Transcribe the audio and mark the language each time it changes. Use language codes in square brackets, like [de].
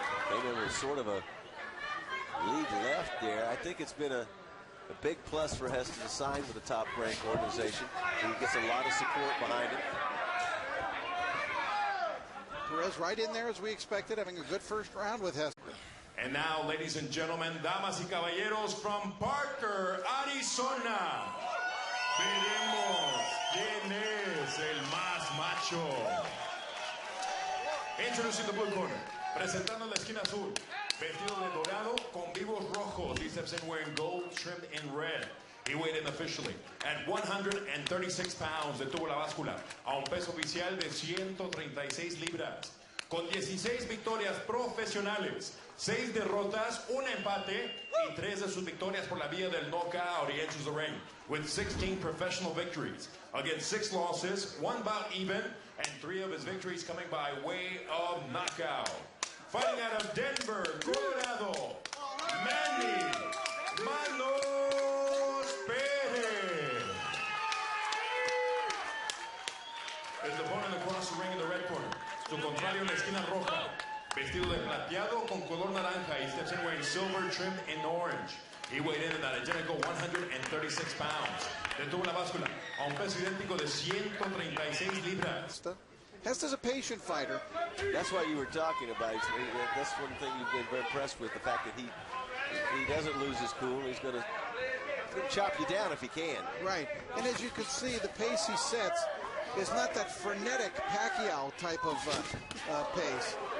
[en] They were sort of a lead left there. I think it's been a big plus for Gesta to sign with a top-ranked organization. He gets a lot of support behind him. Perez right in there as we expected, having a good first round with Gesta. And now, ladies and gentlemen, [es] damas y caballeros, [en] from Parker, Arizona, [es] veremos quién es el más macho. [en] Introducing the blue corner, [es] presentando la esquina azul, vestido de dorado con vivos rojos. [en] He steps in wearing gold trimmed in red. He weighed in officially at 136 pounds. [es] Detuvo la báscula a un peso oficial de 136 libras. Con 16 victorias profesionales, 6 derrotas, un empate y 3 de sus victorias por la vía del knockout. [en] He enters the ring with 16 professional victories against 6 losses, 1 bout even, and 3 of his victories coming by way of knockout. Fighting out of Denver, Colorado, Manny Manuel Perez. His opponent across the ring in the red corner. [es] Su contrario en la esquina roja, vestido de plateado con color naranja. [en] He steps in wearing silver trimmed in orange. He weighed in at identical 136 pounds. [es] Detuvo la báscula a un peso idéntico de 136 libras. [en] Gesta's a patient fighter. That's what you were talking about. That's one thing you've been very impressed with, the fact that he doesn't lose his cool. He's going to chop you down if he can. Right. And as you can see, the pace he sets is not that frenetic Pacquiao type of pace.